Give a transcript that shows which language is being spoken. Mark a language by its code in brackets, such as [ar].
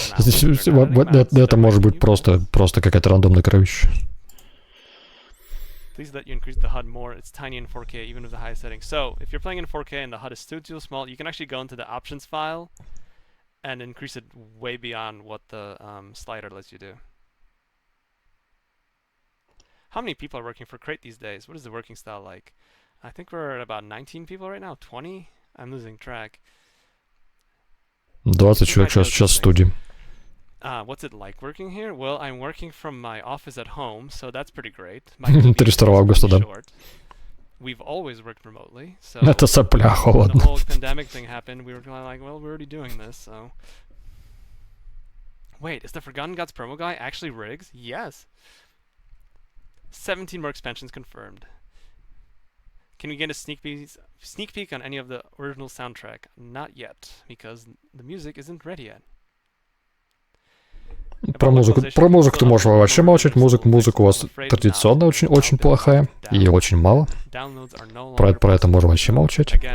[ru] Это может быть просто какая-то рандомная кровища. [en] Please let you increase the HUD more. It's tiny in 4K, even with the highest setting. So, if you're playing in 4K and the HUD is still too small, you can actually go into the options file and increase it way beyond what the slider lets you do. How many people are working for Crate these days? What is the working style like? I think we're at about 19 people right now. 20? I'm losing track. [ru] 20 человек сейчас в студии. [en] What's it like working here? Well, I'm working from my office at home, so that's pretty great. [ru] 32 августа, да. [en] We've always worked remotely, so [ru] это сопля, холодно. [en] When the whole pandemic thing happened, we were kind of like, well, we're already doing this, so... Wait, is the Forgotten Gods promo guy actually Riggs? Yes! 17 more expansions confirmed. Can we get a sneak peek on any of the original soundtrack? Not yet, because the music isn't ready yet. [ru] Про музыку ты можешь вообще молчать. Музыка у вас традиционно очень плохая и очень мало. Про это можно вообще молчать.